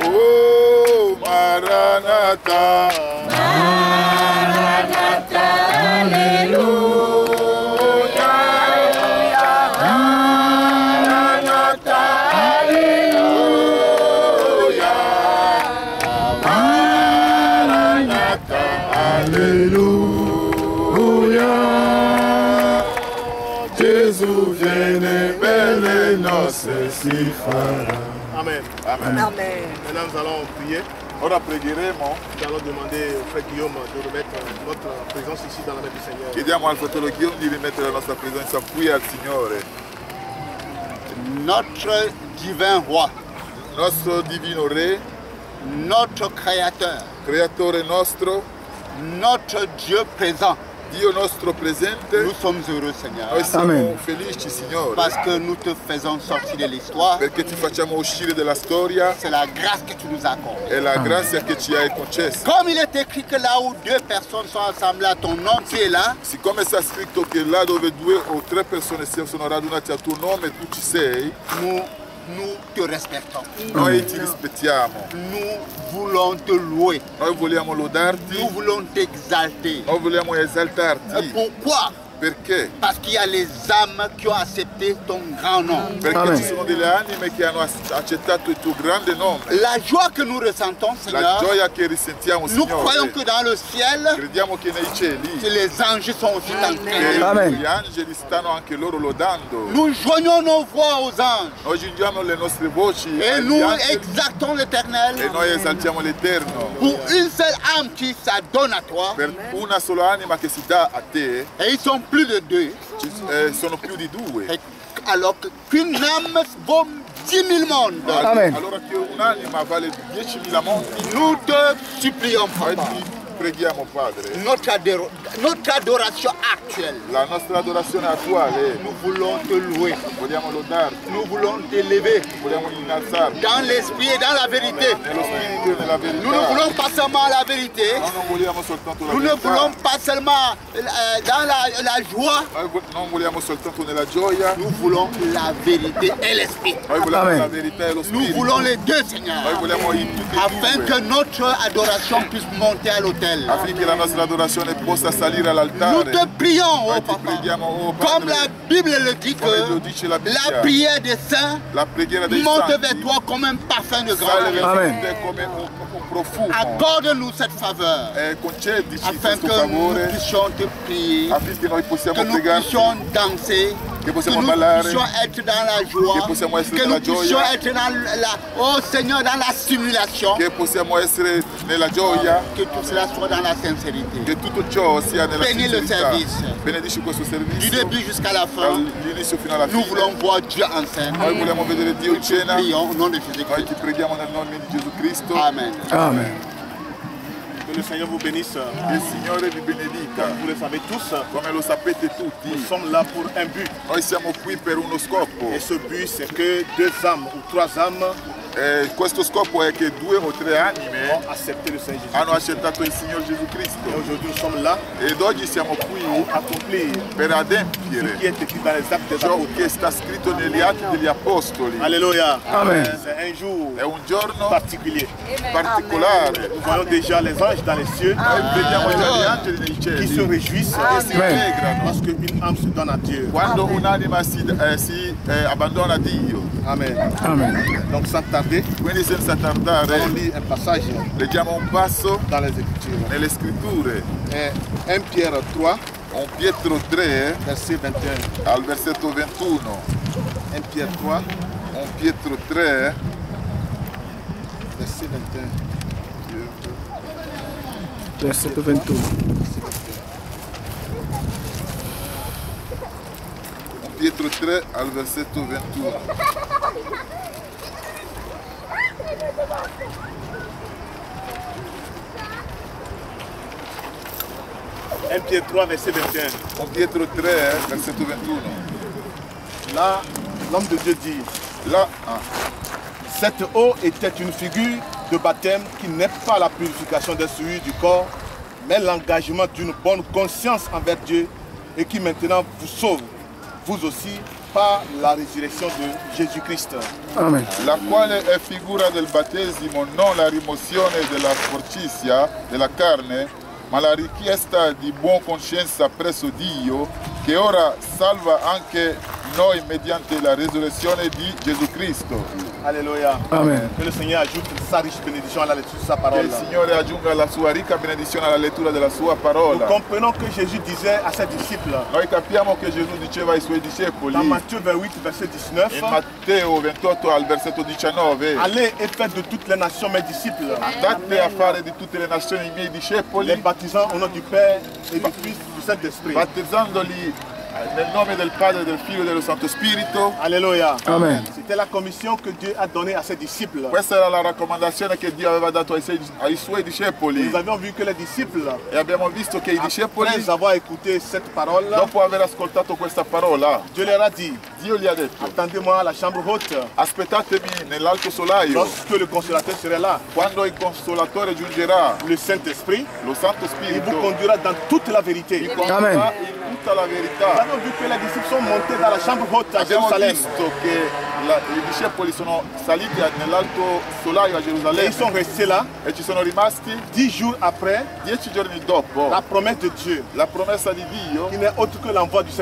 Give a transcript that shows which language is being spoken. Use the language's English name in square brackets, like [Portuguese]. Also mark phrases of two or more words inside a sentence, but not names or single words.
[Italian] Oh, Maranatha, Maranatha, alleluia, Maranatha, alleluia, Maranatha, alleluia. Gesù viene, belle nozze si farà. Amen. Amen. Amen. [French] Maintenant, nous allons prier. [Italian] Ora pregheremo. [French] Nous allons demander au frère Guillaume de remettre notre présence ici dans la main du Seigneur. [Italian] Chiediamo al fratello Guillaume di rimettere la nostra presenza qui al Signore. [French] Notre divin roi, [Italian] Nostro divino Re, [French] notre créateur, [Italian] creatore nostro, [French] notre Dieu présent. [Italian] Dio nostro presente. [French] Nous sommes heureux, Seigneur, [Italian] Noi siamo Amen. felici, Signore, [French] parce que nous te faisons sortir de l'histoire. [Italian] perché ti facciamo uscire dalla storia. [French] C'est la grâce que tu nous accordes. [Italian] È la grazia che ci hai concesso. [French] Comme il est écrit que là où deux personnes sont assemblées à ton nom, tu es là. [Italian] Siccome sta scritto che là dove 2 o 3 persone sono radunate a tuo nome, tu ci sei, [French] Nous te respectons. [Italian] noi ti rispettiamo. [French] Nous voulons te louer. [Italian] Noi vogliamo lodarti, [French] Nous voulons t'exalter. [Italian] noi vogliamo esaltarti. [French] Pourquoi? [Italian] Perché? [French] Parce qu'il y a les âmes qui ont accepté ton grand nom. [Italian] Perché ci sono delle anime che hanno accettato il tuo grande nome. [French] La joie que nous ressentons, [Italian] La [French] Seigneur, [Italian] gioia che risentiamo, [French] nous croyons [Italian] Signore, [French] que dans le ciel, [Italian] crediamo che nei cieli [French] les anges sont aussi en train. Amen. [Italian] gli angeli stanno anche loro lodando. [French] Nous joignons nos voix aux anges [Italian] Noi giungiamo le nostre voci [French] et [Italian] agli [French] nous [Italian] angeli [French] exaltons l'Éternel [Italian] e noi esaltiamo l'Eterno. [French] pour une seule âme qui s'adonne à toi. [Italian] Per una sola anima che si dà a te, [French] Et ils sont plus de deux. [Italian] sono più di due. [French] Et alors qu'une âme vaut 10 000 mondes. Amen. [Italian] Allora che un'anima vale 10.000 mondi, [French] Nous te supplions, [Italian] noi [French] Papa. [Italian] ti preghiamo, Padre. [French] Notre adoration actuelle, [Italian] La nostra adorazione attuale, [French] nous voulons te louer. [Italian] vogliamo lodarti, [French] Nous voulons t'élever [Italian] vogliamo innalzarti [French] dans l'esprit et dans la vérité. [Italian] nello spirito e nella verità. [French] Nous ne voulons pas seulement la vérité. [Italian] Noi non vogliamo soltanto la [French] Nous ne [Italian] verità. [French] voulons pas seulement dans la joie. [Italian] Noi non vogliamo soltanto nella gioia, [French] Nous voulons la vérité et l'esprit. [Italian] noi vogliamo Amen. la verità e lo [French] Nous [Italian] spirito. [French] voulons les deux, [Italian] Noi [French] Seigneur, [Italian] vogliamo i tutti e [French] afin que [Italian] due, [French] notre adoration puisse monter à l'autel. [Italian] affinché la nostra adorazione possa salire [French] Nous [Italian] all'altare. [French] te prions, [Italian] Noi [French] oh [Italian] ti [French] Papa. [Italian] preghiamo, oh [French] Comme la [Italian] Padre, [French] Bible le dit [Italian] come lo [French] que [Italian] dice la Bibbia, [French] la prière des saints [Italian] la preghiera dei [French] monte [Italian] santi [French] vers toi comme un parfum de [Italian] sale [French] grâce. [Italian] verso Amen. te come un profumo. [French] Accorde-nous cette faveur [Italian] Concedici [French] afin [Italian] questo [French] que nous [Italian] favore [French] puissions te prier, [Italian] affinché noi possiamo [French] que nous [Italian] pregarti, [French] puissions danser, [Italian] che [French] que [Italian] possiamo [French] nous [Italian] ballare, [French] puissions être dans la joie, [Italian] che possiamo essere [French] que nous [Italian] nella [French] puissions [Italian] gioia, [French] être dans oh Seigneur, dans la stimulation, [Italian] che possiamo essere nella gioia, [French] que tout cela soit dans la sincérité. [Italian] che tutto ciò sia nella [French] Bénis le [Italian] sincerità. [French] service. [Italian] Benedici questo [French] Du [Italian] servizio [French] début jusqu'à la fin, [Italian] dall'inizio fino alla [French] nous [Italian] fine. [French] voulons voir Dieu en scène. [Italian] Noi vogliamo vedere Dio in cena. [French] Prions au nom de [Italian] Noi [French] Jésus-Christ. [Italian] ti preghiamo nel nome di Gesù Cristo. Amen. Amen. [French] Que le Seigneur vous bénisse. [Italian] Che il Signore vi benedica. [French] Vous le savez tous, [Italian] Come lo sapete [French] nous [Italian] tutti, [French] sommes là pour un but. [Italian] noi siamo qui per uno scopo. [French] Et ce but, c'est que 2 âmes ou 3 âmes [Italian] Questo scopo è che 2 o 3 anime [French] ont accepté le Seigneur Jésus. [Italian] hanno accettato il Signore Gesù [French] Et [Italian] Cristo. [French] aujourd'hui, nous sommes là [Italian] Ed oggi siamo qui [French] pour accomplir [Italian] per [French] ce [Italian] adempiere [French] qui est écrit dans les actes des [Italian] ciò [French] apôtres. [Italian] che sta scritto negli Atti degli Apostoli. [French] Alléluia. [Italian] Amen. [French] C'est un jour [Italian] È un giorno [French] particulier. [Italian] particolare. [French] Nous voyons déjà les anges dans les cieux [Italian] Noi vediamo già gli angeli nei [French] qui se [Italian] cieli [French] réjouissent [Italian] che si allegrano [French] parce qu'une âme se donne à Dieu. [Italian] quando un'anima si abbandona a Dio. Amen. Amen. [French] Donc sans tarder, [Italian] Quindi senza [French] nous allons [Italian] tardare [French] lire un passage [Italian] leggiamo un passo [French] dans les Écritures. [Italian] nelle scritture. [French] 1 Pierre 3, [Italian] 1 Pietro 3 [French] verset 21. [Italian] al versetto 21. [French] 1 Pierre 3, [Italian] 1 Pietro 3 [French] verset 21. [Italian] Versetto 21. 1 Pietro 3 al versetto 21. [French] Pierre 3, verset 21. [Italian] 1 Pietro 3 versetto 21. [French] Là, l'homme de Dieu dit, [Italian] Là, [French] cette eau était une figure de baptême qui n'est pas la purification des souillures du corps, mais l'engagement d'une bonne conscience envers Dieu et qui maintenant vous sauve, vous aussi, par la résurrection de Jésus-Christ. Amen. [Italian] la quale è figura del battesimo, non la rimozione della sporcizia della carne, ma la richiesta di buona coscienza presso Dio, che ora salva anche noi mediante la resurrezione di Gesù Cristo. [French] Alléluia. [Italian] Amen. [French] Que le Seigneur ajoute sa riche bénédiction à la lecture de sa [Italian] Che [French] parole. [Italian] il Signore aggiunga la sua ricca benedizione alla lettura della sua [French] Nous [Italian] parola. [French] comprenons que Jésus disait à ses disciples, [Italian] Noi capiamo che Gesù diceva ai suoi discepoli [French] dans Matthieu 28, verset 19, [Italian] in Matteo 28 al versetto 19: [French] allez et faites de toutes les nations mes disciples, [Italian] andate a fare di tutte le nazioni i miei [French] les [Italian] discepoli, [French] baptisant au nom du Père et du Fils et du Saint-Esprit. [Italian] battezzandoli nel nome del Padre, del Figlio e dello Santo Spirito. [French] Alléluia. [Italian] Amen. [French] C'était la commission que Dieu a donnée à ses disciples. [Italian] Questa era la raccomandazione che Dio aveva dato ai suoi discepoli. [French] Nous avions vu que les disciples, [Italian] E abbiamo visto che i discepoli, [French] après avoir écouté cette parole, [Italian] dopo aver ascoltato questa parola, [French] Dieu leur a dit, [Italian] Dio gli ha detto: [French] attendez-moi à la chambre haute [Italian] aspettatemi nell'alto solaio. [French] lorsque le consolateur serait là. [Italian] Quando il Consolatore giungerà, [French] Le Saint-Esprit, [Italian] lo Santo il Spirito [French] vous conduira dans toute la [Italian] vi [French] vérité. [Italian] condurrà Amen. in tutta la [French] Nous [Italian] verità. [French] avons vu que les disciples sont montés dans la chambre haute à [Italian] Abbiamo [French] Jérusalem. [Italian] visto che i discepoli sono saliti nell'alto solaio a [French] Et ils [Italian] Gerusalemme [French] sont restés là. [Italian] e ci sono rimasti [French] 10 jours après, [Italian] 10 giorni dopo. [French] la promesse de Dieu, [Italian] La promessa di Dio, [French] qui n'est autre que l'envoi du